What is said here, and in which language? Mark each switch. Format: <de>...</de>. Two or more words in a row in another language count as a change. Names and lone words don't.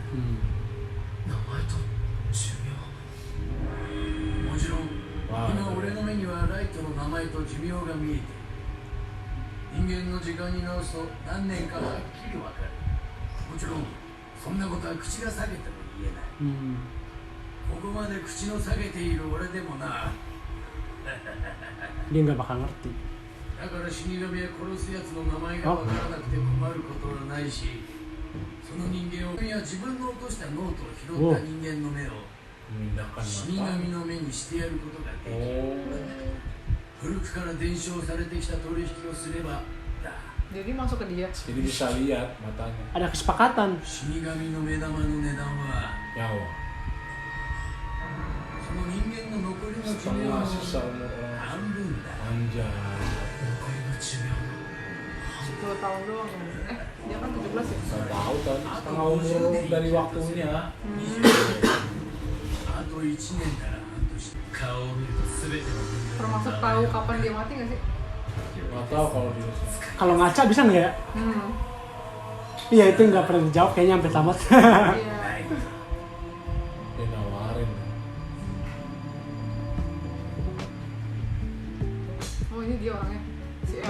<ja>名前と寿命もちろん今俺の目にはライトの名前と寿命が見えて人間の時間に直すと何年かはっきりわかる。もちろんそんなことは口が裂けても言えない。ここまで口の裂けている俺でもな。</ja> <id>Dia nggak bakal ngerti.</id> <ja>だから死神は殺すやつの名前がわからなくて困ることはないし、その人間をいや自分の落としたノートを拾った人間の目を</ja> <id>Memindahkan</id> <ja>死</ja> <id>mata.</id> <ja>神の目にしてやることができる。</ja> <id>Oh,</id> <ja>古くから伝承されてきた取引をすればだ。</ja> <id>Jadi masuk ke dia. jadi bisa lihat matanya. Ada kesepakatan.</id> <ja>死神の目玉の値段は</ja> <id>Nyawa.</id> <ja>その人間の残りの寿命</ja> <id>Setengah</id> <ja>の</ja> <id>sisa umur orang.</id> <ja>半分だ。</ja> <id>Anjay.</id> <ja>残りの寿命の</ja> <id>10 tahun doang. Dia kan 17 ya? Nggak tahu kan setengah umur dari waktunya.</id> <ja>あと1年から半年。</ja> <id>Termasuk tahu kapan dia mati nggak sih? Nggak tahu kalau dia. Kalau ngaca bisa nggak ya? Iya itu nggak pernah dijawab kayaknya sampai tamat. Iya. Dia nawarin. Oh ini dia orangnya. Si L.</id>